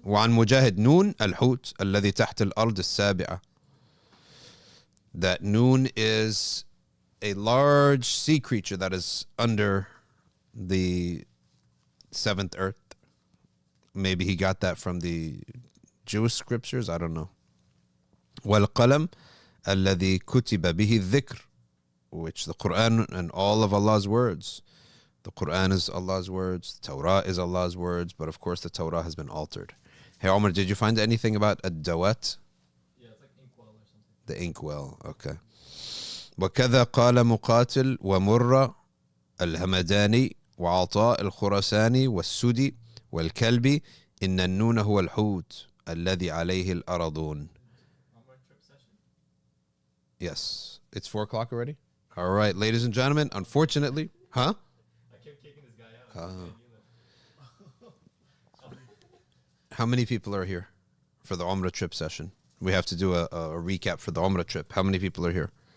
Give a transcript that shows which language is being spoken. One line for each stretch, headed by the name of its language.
Arabic: وعن مجاهد نون الحوت الذي تحت الأرض السابعة.
English: That Noon is a large sea creature that is under the seventh earth. Maybe he got that from the Jewish scriptures. I don't know.
Arabic: والقلم الذي كتب به الذكر,
English: which the Quran and all of Allah's words. The Quran is Allah's words. The Torah is Allah's words. But of course, the Torah has been altered. Hey, Omar, did you find anything about ad-dawat? Yeah, it's like inkwell or something. The inkwell, okay.
Arabic: وكذا قال مقاتل ومرة الهمداني وعطاء الخرساني والسدي والكلبي إن النون هو الحوت الذي عليه الأرضون.
English: Yes. It's 4 o'clock already? All right, ladies and gentlemen, unfortunately, huh? I kept kicking this guy out. How many people are here for the Umrah trip session? We have to do a recap for the Umrah trip. How many people are here?